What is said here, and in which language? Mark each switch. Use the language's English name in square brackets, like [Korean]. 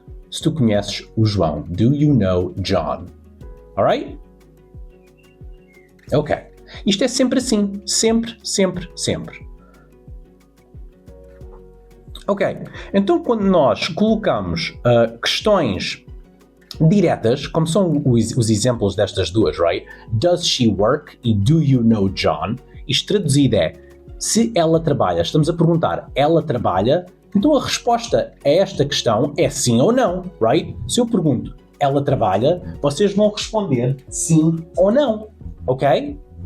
[Portuguese] Se tu conheces o João. [English] Do you know John? [Portuguese] Alright? Ok. Isto é sempre assim. Sempre, sempre, sempre. Ok. Então, quando nós colocamos questões diretas, como são os exemplos destas duas, right? [English] Does she work e do you know John? [Portuguese] Isto traduzido é, se ela trabalha, estamos a perguntar, ela trabalha? Então a resposta a esta questão é sim ou não, right? Se eu pergunto, ela trabalha, vocês vão responder sim ou não, ok?